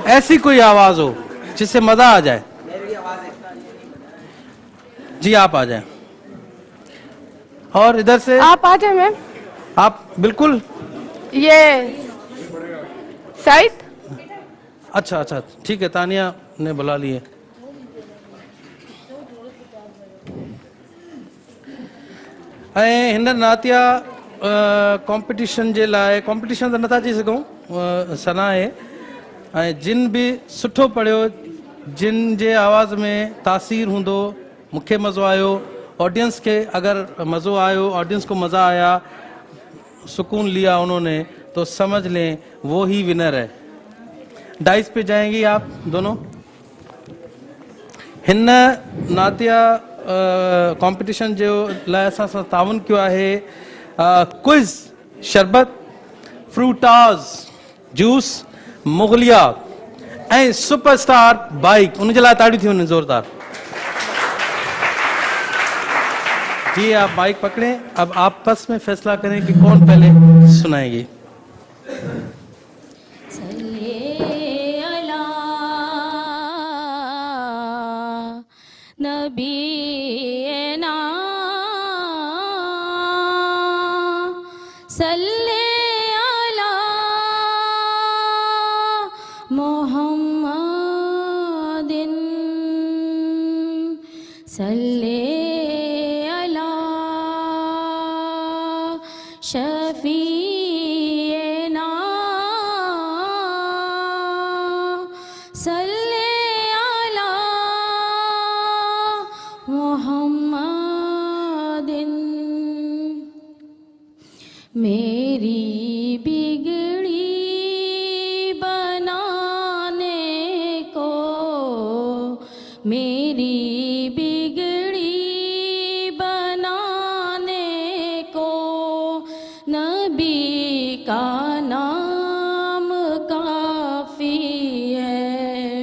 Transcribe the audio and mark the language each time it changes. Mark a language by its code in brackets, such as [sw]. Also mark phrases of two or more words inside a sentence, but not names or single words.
[ur] ایسی کوئی آواز ہو جس سے مزہ آ جائے. جی آپ آ جائیں، اور ادھر سے آپ آ جائیں میم. آپ بالکل, یہ شاید اچھا اچھا ٹھیک ہے، تانیہ نے بلا لیے. [sd] ऐं हिन नातिया कॉम्पिटिशन जे लाइ, कॉम्पिटिशन त नथा चई सघूं, सना आहे, ऐं जिन बि सुठो पढ़ियो, जिन जे आवाज़ में तासीर हूंदो, मूंखे मज़ो आयो, ऑडियंस के अगर मज़ो आयो, [ur] آڈینس کو مزہ آیا، سکون لیا انہوں نے، تو سمجھ لیں وہ ہی ونر ہے. ڈائس پہ جائیں گی آپ دونوں. [sd] हिन नातिया कॉम्पिटिशन जो लाइ असां सां ताउन कयो आहे क्विज, शरबत, फ्रूटास जूस, मुगलिया ऐं सुपरस्टार बाइक, उनजे लाइ ताड़ियूं थी वञनि ज़ोरदार। [ur] جی آپ بائیک پکڑیں، اب آپس میں فیصلہ کریں کہ کون پہلے سنائے گی. [ar] نبينا صلِّ على محمدٍ صلِّ على شفيعنا صلِّ على محمدٍ. [ur] میری بگڑی بنانے کو، میری بگڑی بنانے کو نبی کا نام کافی ہے.